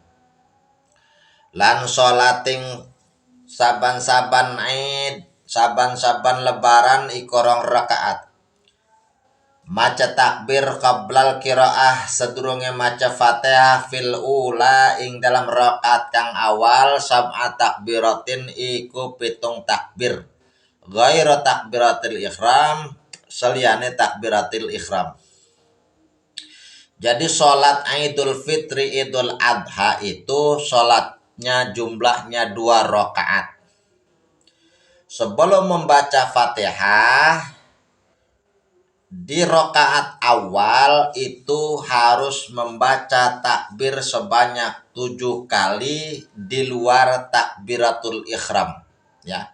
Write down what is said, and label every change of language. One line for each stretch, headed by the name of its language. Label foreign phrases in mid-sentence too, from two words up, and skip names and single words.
Javanese: Lan sholating saban-saban Id, saban-saban lebaran ikorong rakaat. Maca takbir
Arabic: قبل القراءة
Javanese: sedurunge maca Fatihah
Arabic: في الأولى
Javanese: ing dalam rakaat kang awal
Arabic: سبع تكبيرات
Javanese: iku pitung takbir.
Arabic: غير تكبيرة الإحرام saliyane تكبيرة الإحرام.
Indonesian: Jadi sholat idul fitri, idul adha itu sholatnya jumlahnya 2 rakaat. Sebelum membaca Fatihah di rakaat awal itu harus membaca takbir sebanyak 7 kali di luar
Arabic: تكبيرة الإحرام,
Indonesian: ya.